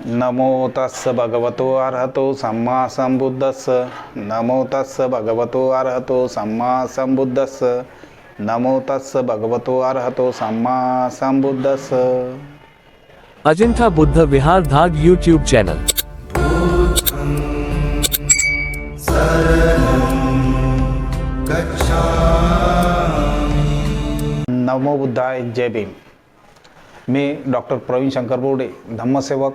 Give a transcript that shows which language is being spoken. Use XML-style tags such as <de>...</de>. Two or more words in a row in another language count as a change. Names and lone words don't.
<pi>नमो तस्स भगवतो अरहतो सम्मा संबुद्धस्स नमो तस्स भगवतो अरहतो सम्मा संबुद्धस्स नमो तस्स भगवतो अरहतो सम्मा संबुद्धस्स।</pi> <mr>अजिंठा बुद्ध विहार धाड</mr> <en>YouTube channel.</en> <mr>नमो बुद्धाय, जय भीम। मी डॉक्टर प्रवीण शंकर बोर्डे, धम्मसेवक।</mr>